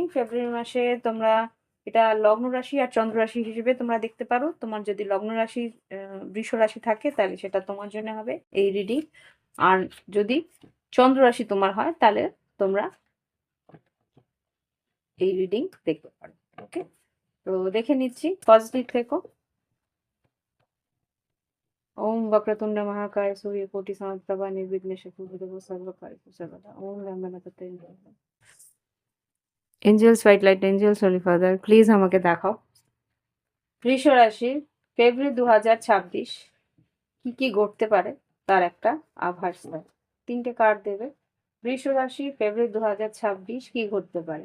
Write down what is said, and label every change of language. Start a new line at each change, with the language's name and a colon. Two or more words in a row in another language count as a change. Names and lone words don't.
Bangla: ফেব্রুয়ারি মাসে তোমরা এটা লগ্ন রাশি আর চন্দ্র রাশি হিসেবে তোমরা দেখতে পারো। তোমার যদি লগ্ন রাশি বৃষ রাশি থাকে তাহলে সেটা তোমার জন্য হবে এই রিডিং। আর যদি চন্দ্র রাশি তোমার হয় তাহলে তোমরা এই রিডিং দেখতে পারো। ওকে, তো দেখে নিচ্ছি, পজিটিভ থেকো।
Sanskrit: ओम वक्रतुंड महाकाय सूर्यकोटि समप्रभा निर्विघ्नेश कुरुदेव सर्वकार्येषु सर्वदा। ओम गणपतये नमः।
English: Angels white light, Angels holy father,
Bangla: প্লিজ আমাকে দেখাও বৃষ রাশির ফেব্রুয়ারি 2026 কি কি ঘটতে পারে তার একটা আভাস দেয়। তিনটে কার্ড দেবে। বৃষ রাশি ফেব্রুয়ারি 2026 কি ঘটতে পারে।